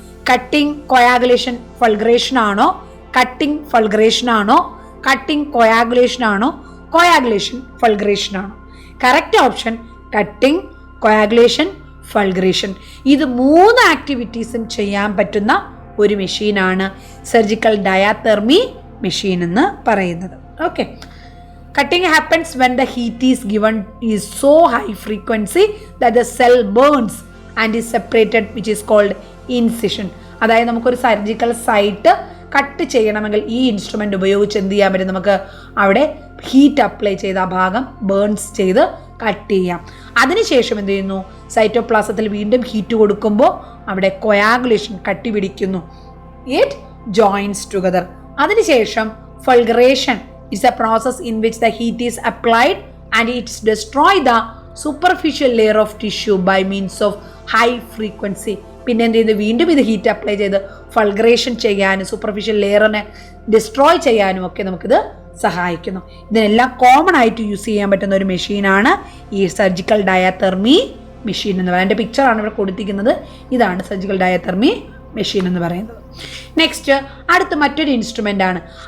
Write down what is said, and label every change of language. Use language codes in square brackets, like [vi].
[ml] Cutting coagulation ഫൾഗ്രേഷൻ ആണോ, cutting ഫൾഗ്രേഷൻ ആണോ, cutting coagulation ആണോ, കൊയാഗുലേഷൻ ഫൾഗ്രേഷൻ ആണോ? Correct option cutting coagulation ഫൾഗ്രേഷൻ. ഇത് 3 ആക്ടിവിറ്റീസും ചെയ്യാൻ പറ്റുന്ന ഒരു മെഷീനാണ് സർജിക്കൽ ഡയാതെർമി മെഷീൻ എന്ന് പറയുന്നത്. [en] Okay, cutting happens when the heat is given is so high frequency that the cell burns and is separated, which is called incision. [ml] അതായത് നമുക്കൊരു സർജിക്കൽ സൈറ്റ് കട്ട് ചെയ്യണമെങ്കിൽ ഈ ഇൻസ്ട്രുമെൻ്റ് ഉപയോഗിച്ച് എന്ത് ചെയ്യാൻ പറ്റും, നമുക്ക് അവിടെ ഹീറ്റ് അപ്ലൈ ചെയ്ത് ആ ഭാഗം ബേൺസ് ചെയ്ത് കട്ട് ചെയ്യാം. അതിനുശേഷം എന്ത് ചെയ്യുന്നു, സൈറ്റോപ്ലാസത്തിൽ വീണ്ടും ഹീറ്റ് കൊടുക്കുമ്പോൾ അവിടെ കൊയാഗുലേഷൻ കട്ടി പിടിക്കുന്നു. [en] It joins together. [ml] അതിനുശേഷം [en] Fulguration is a process in which the heat is applied and it destroys the superficial layer of tissue by means of high frequency. [ml] പിന്നെ എന്ത് ചെയ്യുന്നു, വീണ്ടും ഇത് ഹീറ്റ് അപ്ലൈ ചെയ്ത് ഫൾഗ്രേഷൻ ചെയ്യാനും സൂപ്പർഫിഷ്യൽ ലെയറിനെ ഡിസ്ട്രോയ് ചെയ്യാനും ഒക്കെ നമുക്കിത് സഹായിക്കുന്നു. ഇതിനെല്ലാം കോമൺ ആയിട്ട് യൂസ് ചെയ്യാൻ പറ്റുന്ന ഒരു മെഷീനാണ് ഈ സർജിക്കൽ ഡയാതെർമി മെഷീൻ എന്ന് പറയുന്നത്. എൻ്റെ പിക്ചറാണ് ഇവിടെ കൊടുത്തിരിക്കുന്നത്. ഇതാണ് സർജിക്കൽ ഡയാതെർമി മെഷീൻ എന്ന് പറയുന്നത്. നെക്സ്റ്റ് അടുത്ത മറ്റൊരു ഇൻസ്ട്രുമെൻ്റ് ആണ്.